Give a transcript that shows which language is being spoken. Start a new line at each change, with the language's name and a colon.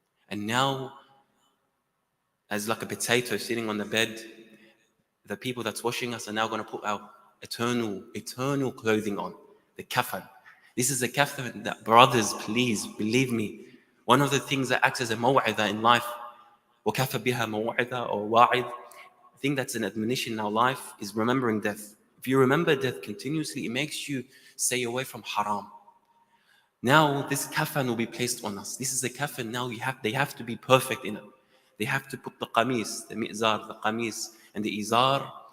English: And now, as like a potato sitting on the bed, the people that's washing us are now going to put our eternal clothing on, the kafan. This is a kafan that, brothers, please believe me, one of the things that acts as a maw'idah in life,
Arabic: وَكَفَ بِهَا مَوْعِظَةً or wa'id.
English: I think that's an admonition in our life is remembering death. If you remember death continuously, it makes you stay away from haram. Now this kafan will be placed on us. This is a kafan now they have to be perfect in it. They have to put the qamis, the mi'zar, the qamis, and the izar.